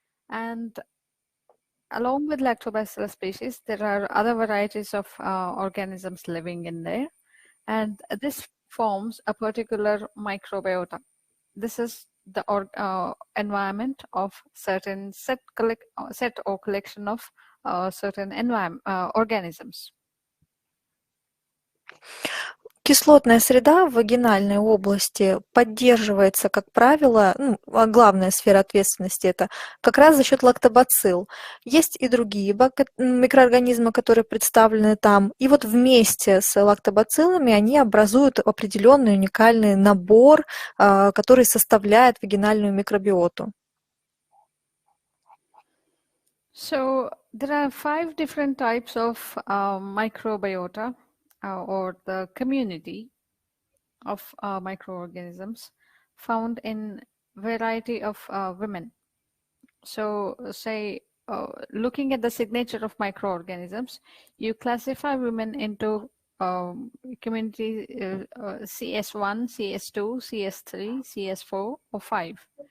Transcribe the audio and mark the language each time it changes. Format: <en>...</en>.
<en>And along with lactobacillus species, there are other varieties of organisms living in there. And this forms a particular microbiota. This is the environment of certain set or collection of certain organisms.</en> <ru>Кислотная среда в вагинальной области поддерживается, как правило, а главная сфера ответственности это как раз за счет лактобацилл. Есть и другие микроорганизмы, которые представлены там. И вот вместе с лактобациллами они образуют определенный уникальный набор, который составляет вагинальную микробиоту.</ru> <en>So there are 5 different types of microbiota or the community of microorganisms found in variety of women. So say looking at the signature of microorganisms, you classify women into community CS1, CS2, CS3, CS4 or 5.</en>